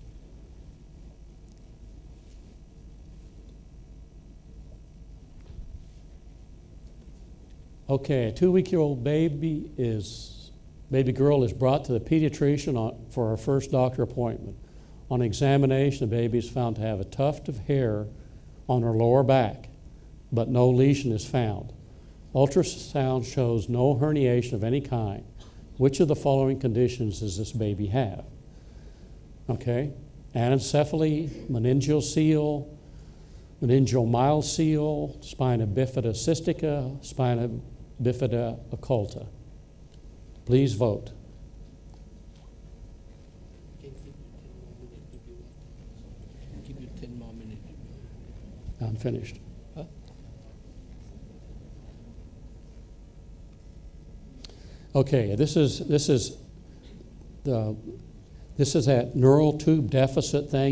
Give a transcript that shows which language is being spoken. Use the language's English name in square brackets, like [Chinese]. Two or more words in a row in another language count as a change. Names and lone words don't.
[English] Okay, a 2-week-old baby girl is brought to the pediatrician for her first doctor appointment. On examination, the baby is found to have a tuft of hair on her lower back, but no lesion is found. Ultrasound shows no herniation of any kind. Which of the following conditions does this baby have? Okay, anencephaly, meningeal seal, meningeal myocele, spina bifida cystica, spina bifida occulta. Please vote. Give you 10 more minutes. I'm finished. Huh? Okay, this is that neural tube deficit thing.